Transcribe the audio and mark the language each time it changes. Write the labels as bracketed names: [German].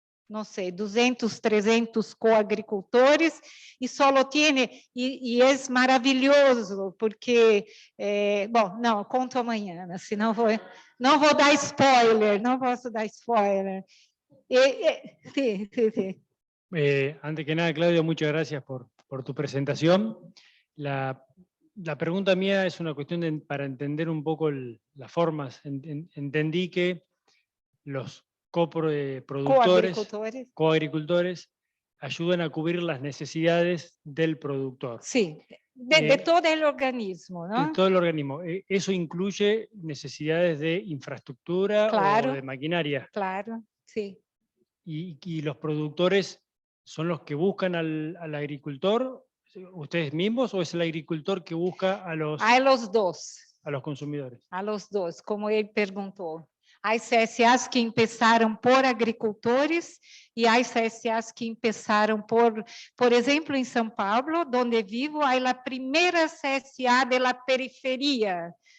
[Portuguese] não sei, 200, 300 coagricultores, e só tiene, e é maravilhoso, porque, bom, não, conto amanhã, né, senão não vou dar spoiler, não posso dar spoiler. [Spanish] Sí, sí, sí. Antes que nada, Claudio, muchas gracias por tu presentación. La pregunta mía es una cuestión para entender un poco las formas. Entendí que los productores, coagricultores, ayudan a cubrir las necesidades del productor. Sí, de todo el organismo, ¿no? De todo el organismo. ¿Eso incluye necesidades de infraestructura Claro, o de maquinaria? Claro, sí. ¿Y los productores son los que buscan al agricultor, ustedes mismos, o es el agricultor que busca a los dos. A los consumidores? A los dos, [Portuguese] como ele perguntou. Há CSAs que começaram por agricultores e há CSAs que começaram por exemplo, em São Paulo, onde vivo, há a primeira CSA da periferia.